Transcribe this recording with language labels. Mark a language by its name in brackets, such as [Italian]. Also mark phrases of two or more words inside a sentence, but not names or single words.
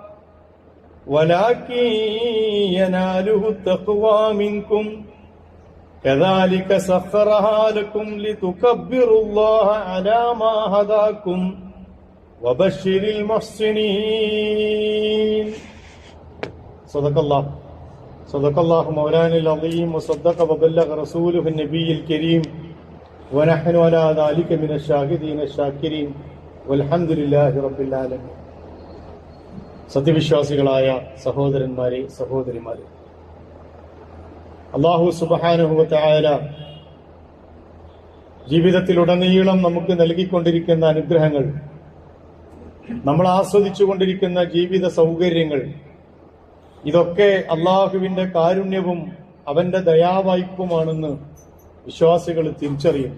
[Arabic] ولكن يناله التقوى منكم كذلك سخرها لكم لتكبروا الله على ما هداكم وبشر المحسنين صدق الله مولانا العظيم وصدق وبلغ رسوله النبي الكريم ونحن على ذلك من الشاهدين الشاكرين والحمد لله رب العالمين. [Malayalam] സത്യവിശ്വാസികളായ സഹോദരന്മാരെ സഹോദരിമാരെ, [Arabic] الله سبحانه وتعالى [Malayalam] ജീവിതത്തിലുടനീളം നമുക്ക് നൽകിക്കൊണ്ടിരിക്കുന്ന അനുഗ്രഹങ്ങൾ, നമ്മൾ ആസ്വദിച്ചുകൊണ്ടിരിക്കുന്ന ജീവിത സൗകര്യങ്ങൾ, ഇതൊക്കെ അള്ളാഹുവിന്റെ കാരുണ്യവും അവന്റെ ദയാവായ്പുമാണെന്ന് വിശ്വാസികൾ തിരിച്ചറിയും.